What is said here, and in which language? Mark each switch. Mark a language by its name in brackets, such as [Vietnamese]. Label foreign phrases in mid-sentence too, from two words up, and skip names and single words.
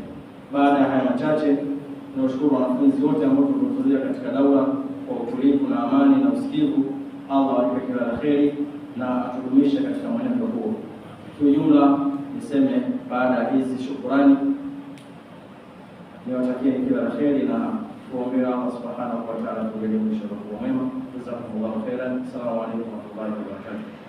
[Swahili] Baada ya haya machache, tunashukuru wanafunzi wote ambao tumehudhuria katika daura kwa utulivu na amani na usikivu. Allah awape kila la kheri na atudumishe katika mwenendo huo. Kwa jumla niseme baada ya hizi shukrani, niwatakie kila la kheri na kuombea Allah [Arabic] سبحانه وتعالى [Swahili] kujalie mwisho wa mwema. [Arabic] جزاكم الله خيرا السلام عليكم ورحمة الله وبركاته.